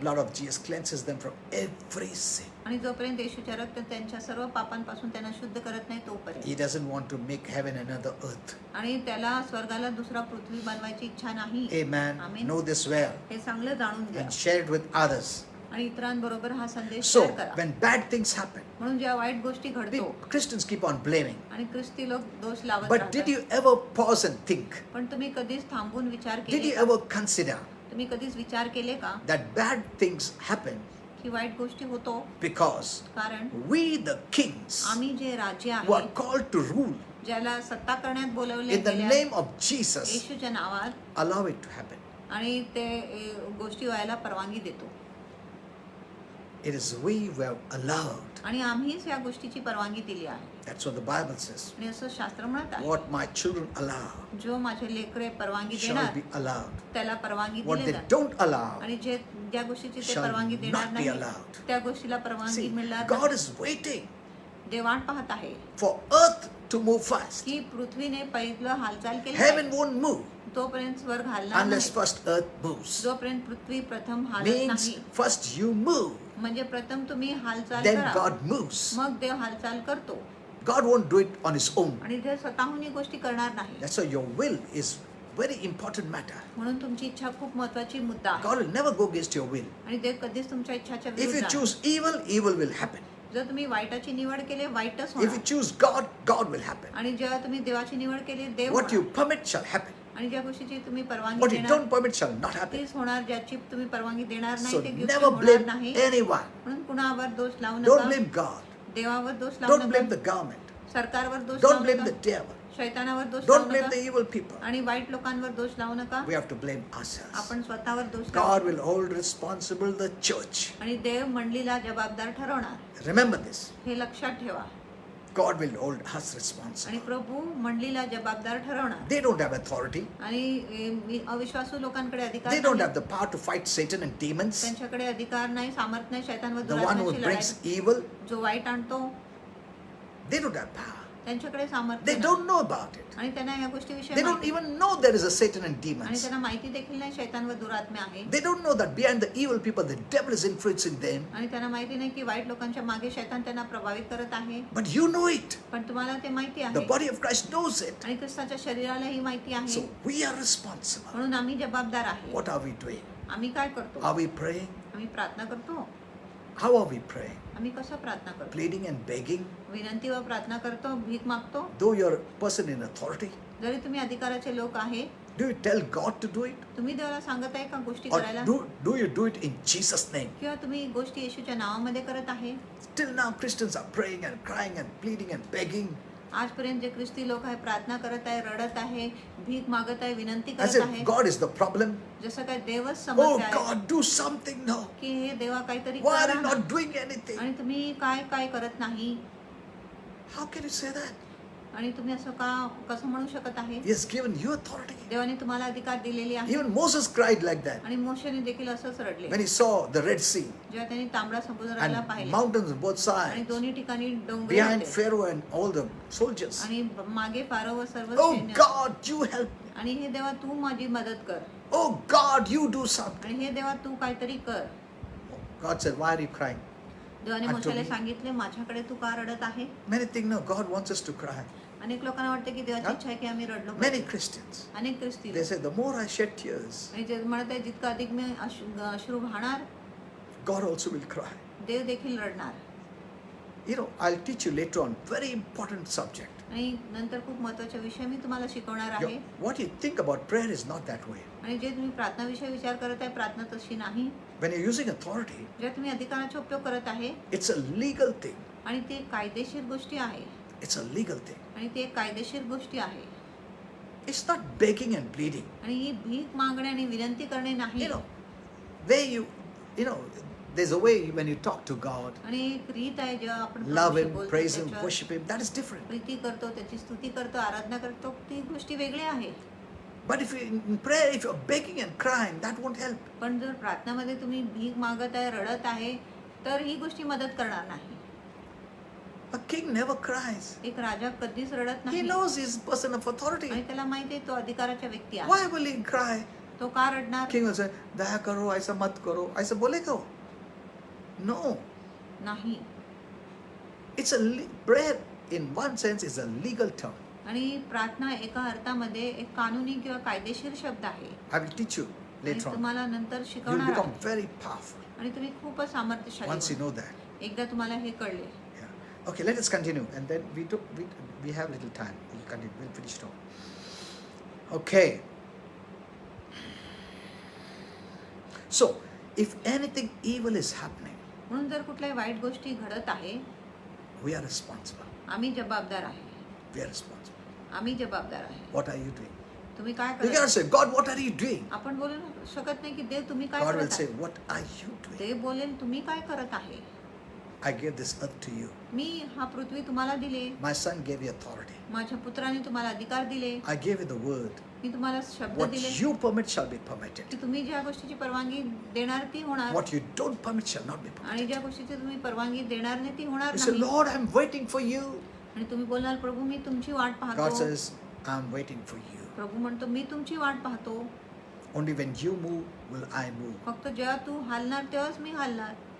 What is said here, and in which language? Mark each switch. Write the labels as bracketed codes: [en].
[en] blood of Jesus cleanses them from every sin. [mr] आणि जोपर्यंत येशूचे रक्त त्यांच्या सर्व पापांपासून त्यांना शुद्ध करत नाही तोपर्यंत [en] He doesn't want to make heaven another earth. [mr] आणि त्याला स्वर्गाला दुसरा पृथ्वी बनवायची इच्छा नाही [en] Amen. Amen. Know this well [mr] हे चांगलं जाणून घ्या [en] and share it with others. [mr] आणि इतरांबरोबर हा संदेश [en] So, [mr] शेअर करा [en] when bad things happen, [mr] म्हणून ज्या वाईट गोष्टी घडतो [en] Christians keep on blaming. [mr] आणि ख्रिस्ती लोक दोष लावत [en] But did [mr] राहतात [en] you ever pause and think? [mr] पण तुम्ही कधीच थांबून विचार [en] Did [mr] केले [en] you [mr] का? [en] ever consider [mr] तुम्ही कधीच विचार केले का [en] that bad things happen [mr] की वाईट गोष्टी होतो [en] because [mr] कारण [en] we, the kings, [mr] आम्ही जे राज्य [en] who are [mr] आहे [en] called to rule [mr] ज्याला सत्ता करण्यात बोलवले [en] in the [mr] गेले [en] name of Jesus, [mr] येशूच्या नावात [en] allow it to happen? [mr] आणि ते गोष्टी व्हायला परवानगी देतो [en] It is we who have allowed. [mr] आणि आम्हीच या गोष्टीची परवानगी दिली आहे [en] That's what the Bible says. [mr] आणि असं शास्त्र म्हणत आहे [en] What my children allow [mr] जो माझे लेकरे परवानगी [en] shall [mr] देणार [en] be allowed. [mr] त्याला परवानगी [en] What [mr] दिली [en] they [mr] जाते [en] don't allow [mr] आणि जे ज्या गोष्टीची ते [en] shall [mr] परवानगी देणार [en] not be [mr] नाही [en] allowed. [mr] त्या गोष्टीला परवानगी [en] See, [mr] मिळणार [en] God [mr] नाही. [en] is waiting [mr] देव वाट पाहत आहे [en] for earth to move fast. [mr] की पृथ्वीने पहिलं हालचाल केली [en] Heaven [mr] पाहिजे. [en] won't move [mr] तोपर्यंत स्वर्ग हालणार [en] unless [mr] नाही. [en] first earth moves. [mr] जोपर्यंत पृथ्वी प्रथम हालत [en] Means [mr] नाही [en] first you move, [mr] म्हणजे प्रथम तुम्ही हालचाल [en] then [mr] करा [en] God moves. [mr] मग देव हालचाल करतो [en] God won't do it on his own. [mr] आणि देव स्वतःहून ही गोष्टी करणार नाही [en] That's why your will is very important matter. [mr] म्हणून तुमची इच्छा खूप महत्वाची मुद्दा आहे [en] God will never go against your will. [mr] आणि देव कधीच तुमच्या इच्छाच्या [en] If you [mr] विरुद्ध आहे. [en] choose evil, evil will happen. [mr] जर तुम्ही वाईटाची निवड केली वाईटच [en] If you [mr] होणार [en] choose God, God will happen. [mr] आणि जेव्हा तुम्ही देवाची निवड केली देव [en] What you [mr] होणार. [en] permit shall happen. [mr] आणि ज्या गोष्टीची तुम्ही परवानगी [en] What you [mr] देणार [en] don't permit shall not happen. [mr] तीच होणार ज्याची तुम्ही परवानगी देणार नाही [en] So [mr] ते गोष्टी [en] never [mr] होणार [en] blame [mr] नाही [en] anyone. [mr] म्हणून कुणावर दोष लावू [en] Don't [mr] नका [en] blame God. [mr] देवावर दोष लावू [en] Don't blame [mr] नका [en] the government. [mr] सरकारवर दोष [en] Don't [mr] लावू [en] blame the [mr] नका [en] devil. [mr] शैतानावर दोष [en] Don't [mr] लावू [en] blame [mr] नका [en] the evil people. [mr] आणि वाईट लोकांवर दोष लावू नका [en] We have to blame ourselves. [mr] आपण स्वतःवर दोष [en] God [mr] लावू [en] will hold responsible the church. [mr] आणि देव मंडळीला जबाबदार ठरवणार [en] Remember this. [mr] हे लक्षात ठेवा [en] God will hold us [mr] आणि [en] responsible. [mr] प्रभू मंडळीला जबाबदार ठरवणार [en] They don't have authority. [mr] आणि अविश्वासू लोकांकडे अधिकार [en] They don't [mr] नाही. [en] have the power to fight Satan and demons. [mr] त्यांच्याकडे अधिकार नाही सामर्थ्य नाही शैतान व [en] The one who [mr] दुरात्म्याशी [en] brings [mr] लढायला. [en] evil, [mr] जो वाईट आणतो [en] they don't have power. [mr] त्यांच्याकडे सामर्थ्य [en] They [mr] नाही. [en] don't know about it. [mr] आणि त्यांना या गोष्टीविषयी [en] They don't [mr] माहिती- [en] even know there is a Satan and [mr] आणि [en] demons. [mr] त्यांना माहिती देखील नाही शैतान व दुरात्म्य आहे [en] They don't know that behind the evil people, the devil is influencing them. [mr] आणि त्यांना माहिती नाही की वाईट लोकांच्या मागे शैतान त्यांना प्रभावित करत आहे [en] But you know it. [mr] पण तुम्हाला ते माहिती [en] The [mr] आहे [en] body of Christ knows it. [mr] आणि ख्रिस्ताच्या शरीराला ही माहिती आहे [en] So we are responsible. [mr] म्हणून आम्ही जबाबदार आहे [en] What are we doing? [mr] आम्ही काय करतो [en] Are we praying? [mr] आम्ही प्रार्थना करतो [en] How are we praying? [mr] आम्ही कसं प्रार्थना करतो [en] Pleading and begging? [mr] विनंती व प्रार्थना करतो भीक मागतो [en] Though you're a person in authority, [mr] जरी तुम्ही अधिकाराचे लोक आहे [en] do you tell God to do it? [mr] तुम्ही देवाला सांगत आहे का गोष्टी [en] Or [mr] करायला [en] do you do it in Jesus' name? [mr] किंवा तुम्ही गोष्टी येशूच्या नावामध्ये करत आहे [en] Till now, Christians are praying and crying and pleading and begging [mr] आजपर्यंत जे ख्रिस्ती लोक आहे प्रार्थना करत आहे रडत आहे भीक मागत आहे विनंती [en] as [mr] करत [en] if [mr] आहे [en] God is the problem. [mr] जसं काय देवच [en] Oh [mr] समस्या आहे [en] God, do something now. [mr] की हे देवा काहीतरी [en] Why are [mr] करा [en] you [mr] ना. [en] not doing anything? [mr] आणि तुम्ही काय काय करत नाही [en] How can you say that? [mr] आणि तुम्ही असं का कसं म्हणू शकत आहे [en] He has given you authority. [mr] देवाने तुम्हाला अधिकार दिलेली आहे [en] Even Moses cried like that [mr] आणि मोशेने देखील असंच रडले [en] when he saw the Red Sea [mr] जेव्हा त्यांनी तांबडा समुद्राला [en] and [mr] पाहिले [en] mountains on both [mr] आणि [en] sides, [mr] दोन्ही ठिकाणी डोंगर [en] behind [mr] होते. [en] Pharaoh and all the soldiers. [mr] आणि मागे फारो व सर्व [en] Oh [mr] सैन्य [en] God, you help me. [mr] आणि हे देवा तू माझी मदत कर [en] Oh God, you do something. [mr] आणि हे देवा तू काहीतरी कर [en] God said, why are you crying? [mr] देवाने [en] And to [mr] मोशेला [en] me- [mr] सांगितले माझ्याकडे तू का रडत आहे [en] Many think, no, God wants us to cry. [mr] अनेक लोकांना वाटतं की देवाची हा? इच्छा आहे की आम्ही रडलो [en] Many [mr] पाहिजे. [en] Christians, [mr] अनेक ख्रिस्ती [en] they say, the more I shed tears, [mr] आणि जे म्हणत आहे जितकं अधिक मी अश्रू वाहणार [en] God also will cry. [mr] देव देखील रडणार [en] You know, I'll teach you later on, very important subject. [mr] आणि नंतर खूप महत्वाचा विषय मी तुम्हाला शिकवणार आहे [en] What you think about prayer is not that way. [mr] आणि जे तुम्ही प्रार्थनाविषयी विचार करत आहे प्रार्थना तशी नाही [en] When you're using authority, [mr] जेव्हा तुम्ही अधिकाराचा उपयोग करत आहे [en] it's a legal thing. [mr] आणि ते कायदेशीर गोष्टी आहे [en] It's a legal thing. [mr] आणि ते एक कायदेशीर गोष्टी आहे [en] It's not begging and pleading. [mr] आणि ही भीक मागणे आणि विनंती करणे नाही [en] You know, where you know, there's a way when you talk to God, [mr] आणि एक रीत आहे जेव्हा आपण [en] love [mr] प्रभूशी [en] Him, [mr] बोलतो, [en] praise Him, [mr] त्याच्यावर [en] worship Him, that is different. [mr] Preeti करतो त्याची स्तुती करतो आराधना करतो ती गोष्टी वेगळी आहे [en] But if you, in prayer, if you're begging and crying, that won't help. [mr] पण जर प्रार्थनामध्ये तुम्ही भीक मागत आहे रडत आहे तर ही गोष्टी मदत करणार नाही [en] A king never cries. [mr] एक राजा कधीच रडत [en] He [mr] नाही [en] knows he's a person of authority. [mr] आणि त्याला माहिती आहे तो अधिकाराचा व्यक्ती [en] Why [mr] आहे. [en] will he cry? [mr] तो का रडणार [en] King will say, [hi] दया करो, ऐसा मत करो. ऐसा बोलेगा वो? [en] No. [mr] नाही. [en] It's prayer in one sense is a legal term. [mr] आणि प्रार्थना एका अर्थामध्ये एक कानूनी किंवा कायदेशीर शब्द आहे. [en] I will teach you [mr] आणि [en] later on. [mr] तुम्हाला नंतर [en] You will [mr] शिकवणार [en] become [mr] आहे. [en] very powerful [mr] आणि तुम्ही खूपच सामर्थ्यशाली [en] once you [mr] होणार. [en] know that. [mr] एकदा तुम्हाला हे कळले. [en] Yeah. Okay, let us continue, and then we have little time. We'll continue. We'll finish now. Okay. So, if anything evil is happening, [mr] म्हणून जर कुठल्याही वाईट गोष्टी घडत आहे, [en] we are responsible. [mr] आम्ही जबाबदार आहे. [en] We are responsible. [mr] आम्ही जबाबदार आहे. [en] What are you doing? [mr] तुम्ही काय [en] You [mr] करत [en] cannot say, God, what are you doing? [mr] आपण बोलू शकत नाही की देव तुम्ही काय [en] God will [mr] करत [en] say, [mr] आहे. [en] what are you doing? [mr] देव बोलेल तुम्ही काय करत आहे. [en] I gave this earth to you. [mr] मी हा पृथ्वी तुम्हाला दिले. [en] My son gave you authority. [mr] माझ्या पुत्राने तुम्हाला अधिकार दिले. [en] I gave you the word. [mr] मी तुम्हाला शब्द [en] What [mr] दिले [en] you permit shall be permitted. [mr] की तुम्ही ज्या गोष्टीची परवानगी देणार ती होणार [en] What you don't permit shall not be [mr] आणि [en] permitted. [mr] ज्या गोष्टीची तुम्ही परवानगी देणार नाही ती होणार [en] You say, [mr] नाही. [en] Lord, I'm waiting for you. [mr] आणि तुम्ही बोलणार प्रभू मी तुमची वाट [en] God [mr] पाहतो. [en] says, I'm waiting for you. [mr] प्रभू म्हणतो मी तुमची वाट पाहतो. [en] Only when you move will I move. [mr] फक्त जेव्हा तू हालणार तेव्हाच मी हालणार.